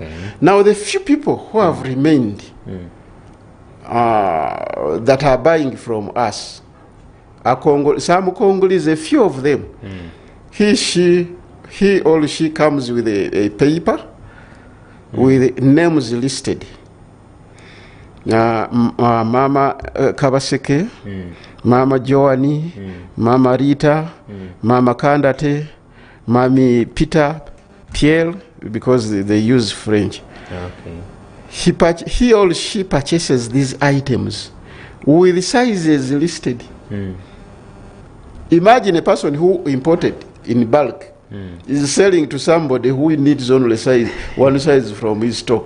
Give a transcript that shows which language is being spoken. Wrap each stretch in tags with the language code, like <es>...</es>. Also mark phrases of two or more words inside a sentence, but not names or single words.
<en>Now, the few people who have remained that are buying from us are some Congolese, a few of them. He or she comes with a paper with names listed. Mama Kabaseke, Mama Joani, Mama Rita, Mama Kandate, Mami Peter, Pierre, because they use French. He or she purchases these items with sizes listed. Imagine a person who imported in bulk is selling to somebody who needs only one size from his stock.</en>